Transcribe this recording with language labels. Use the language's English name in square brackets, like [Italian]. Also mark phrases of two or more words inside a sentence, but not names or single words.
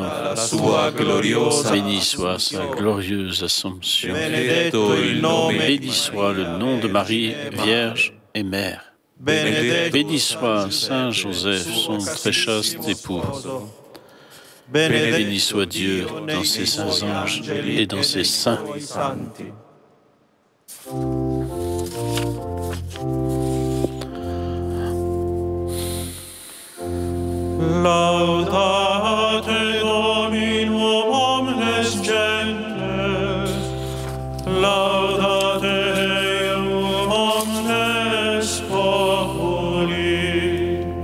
[French] Béni soit sa glorieuse Assomption. Béni soit le nom de Marie, Vierge et Mère. Béni soit Saint Joseph, son très chaste époux. Béni soit Dieu dans ses saints anges et dans ses saints. [Latin] Laudate Dominum omnes gentes, laudate Deum omnes populi,